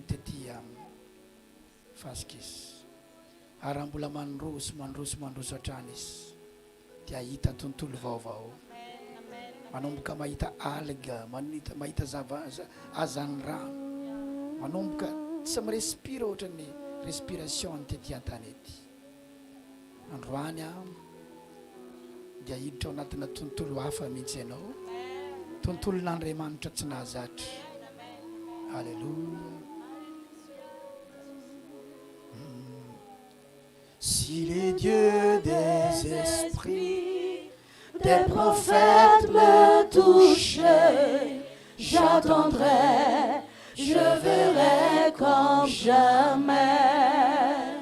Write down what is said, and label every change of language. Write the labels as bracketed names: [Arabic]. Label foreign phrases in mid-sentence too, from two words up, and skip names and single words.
[Malagasy] tetỳ amin'ny fasikisy ary mbola mandroso hatrany izy dia hita tontolo vaovao manomboka mahita alga mahita azany rano manomboka tsy mirespira ohatrany respiration tetỳ an-tanety androany dia hiditra ao anatina tontolo hafa mihitsy ianao tontolo n'Andriamanitra tsy nahazatra Alléluia. [French] Si les dieux des esprits, des prophètes me touchaient, j'attendrai, je verrai comme jamais.